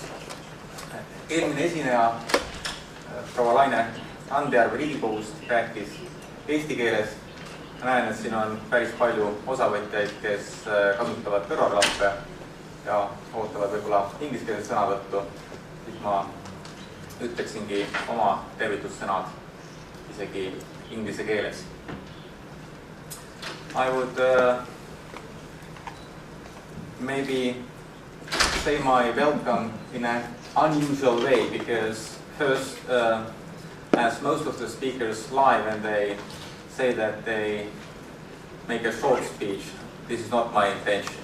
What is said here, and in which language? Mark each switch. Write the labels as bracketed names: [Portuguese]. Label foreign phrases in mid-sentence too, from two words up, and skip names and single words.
[Estonian] Eelmine esineja, proua Laine Andjärv Riigikogust rääkis eesti keeles. Näen, et siin on päris palju osavõtjaid, kes kasutavad kõrvaklappe ja ootavad võib-olla ingliskeelset sõnavõttu. Siis ma ütleksingi oma tervitussõnad isegi inglise keeles. [English] I would maybe say my welcome in an unusual way, because first, as most of the speakers lie when they say that they make a short speech, this is not my intention.